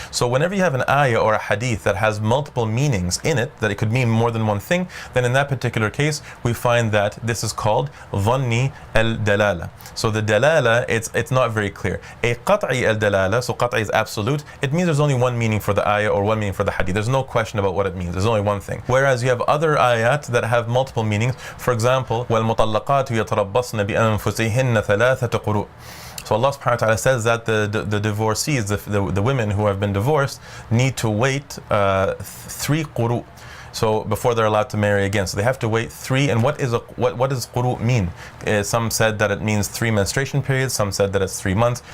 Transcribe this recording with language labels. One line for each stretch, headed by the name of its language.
English: So whenever you have an ayah or a hadith that has multiple meanings in it, that it could mean more than one thing, then in that particular case, we find that this is called dhanni al-dalala. So the dalala, it's not very clear. A qat'i al-dalala, so qat'i is absolute, it means there's only one meaning for the ayah or one meaning for the hadith. There's no question about what it means. There's only one thing. Whereas you have other ayat that have multiple meanings.
Arabic: For example, وَالْمُطَلَّقَاتُ يَتَرَبَّصْنَ بِأَنفُسِهِنَّ ثَلَاثَةَ قُرُوءٍ.
English: So Allah subhanahu wa ta'ala says that the divorcees, the women who have been divorced, need to wait 3 quru. So before they're allowed to marry again. So they have to wait 3. And what does quru mean? Some said that it means 3 menstruation periods. Some said that it's 3 months.